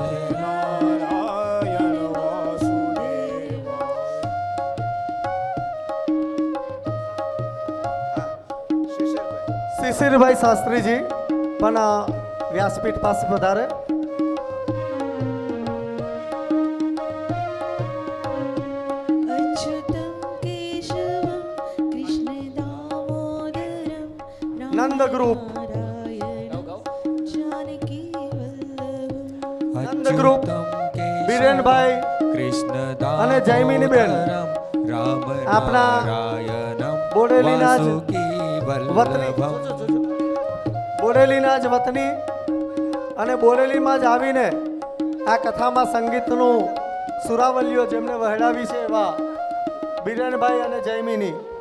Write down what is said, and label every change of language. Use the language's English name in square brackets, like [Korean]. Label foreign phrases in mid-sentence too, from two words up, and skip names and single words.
[Gujarati] નારાયણ વાસુદેવ. શિશિરભાઈ શાસ્ત્રીજી પણ વ્યાસપીઠ પાસે પધારે. [Sanskrit] अच्युतं केशवं कृष्णदामोदरं [Gujarati] નંદ ગ્રુપ [Sanskrit] नारायणं जानकीवल्लभम् [Gujarati] નંદ ગ્રુપ બિરેનભાઈ કૃષ્ણ અને જયમિનીબેન રામ આપણા નારાયણમ બોડેલીના જ વાસુકી વતની વલ્લભમ બોડેલીના જ વતની અને બોડેલીમાં જ આવીને આ કથામાં સંગીતનું સુરાવલીઓ જેમને વહેડાવી છે એવા બિરેનભાઈ અને જયમિની.